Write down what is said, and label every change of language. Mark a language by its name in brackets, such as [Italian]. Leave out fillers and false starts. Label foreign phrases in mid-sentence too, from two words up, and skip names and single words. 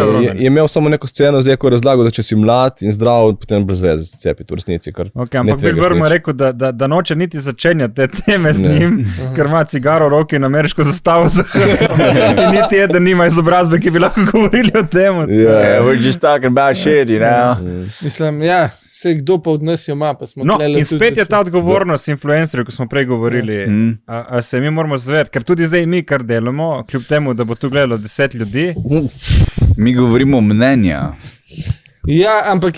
[Slovenian] je, Rogan. je imel samo neko sceno zdaj, ko je razlagal, da če si mlad in zdrav, potem brez veze se cepiti v resnici. Okay, ampak Bill Burr mu je rekel, da noče niti začenjati te teme z njim, ker ima cigaro v roki in ameriško zastavo za hrbtom. In niti je, da nima izobrazbe, ki bi lahko govorili o tem. [English] Yeah, we're just talking about shit, you know. [Slovenian] Mislim, ja, se kdo pa od nas jo ima, pa smo No, tlele in tudi spet je ta začeli. odgovornost influencerjev, ko smo prej govorili, a se mi moramo zavedati, ker tudi zdaj mi kar delamo, kljub temu, da bo tu gledalo 10 ljudi. Mi govorimo mnenja. Ja, ampak